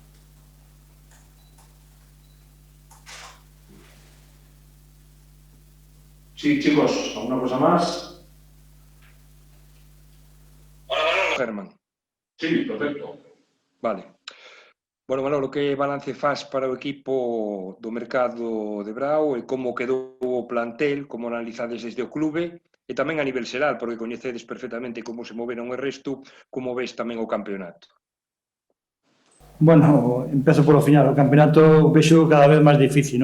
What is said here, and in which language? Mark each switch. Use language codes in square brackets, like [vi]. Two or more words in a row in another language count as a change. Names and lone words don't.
[es] Sí, chicos, ¿alguna cosa más? Hola, Manolo. Germán. Sí, perfecto. Vale. [gl] Bueno, Manolo, que balance faz para o equipo do mercado de Brao e como quedou o plantel, como analizades desde o clube e tamén a nivel xeral, porque coñecedes perfectamente como se moveron o resto, como ves tamén o campeonato? Bueno, empezo polo final. O campeonato vexo cada vez máis difícil, non?